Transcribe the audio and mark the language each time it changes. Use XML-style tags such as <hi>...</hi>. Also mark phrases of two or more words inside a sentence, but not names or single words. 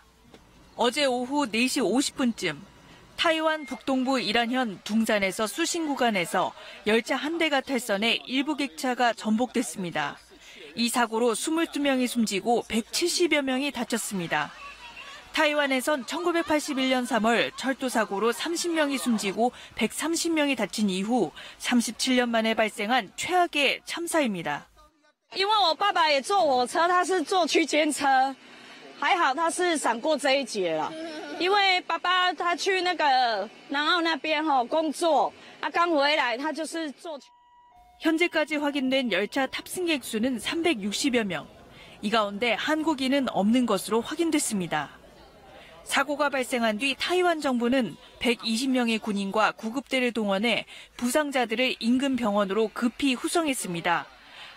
<ko>어제 오후 4시 50분쯤 타이완 북동부 이란현 둥산에서 수신 구간에서 열차 한 대가 탈선해 일부 객차가 전복됐습니다. 이 사고로 22명이 숨지고 170여 명이 다쳤습니다. 타이완에선 1981년 3월 철도 사고로 30명이 숨지고 130명이 다친 이후 37년 만에 발생한 최악의 참사입니다.</ko> <zh>因为我爸爸也坐火车，他是坐区间车，还好他是闪过这一劫了。因为爸爸他去那个南澳那边工作，刚回来他就是坐。</zh> <ko>현재까지 확인된 열차 탑승객 수는 360여 명. 이 가운데 한국인은 없는 것으로 확인됐습니다. 사고가 발생한 뒤 타이완 정부는 120명의 군인과 구급대를 동원해 부상자들을 인근 병원으로 급히 후송했습니다.</ko>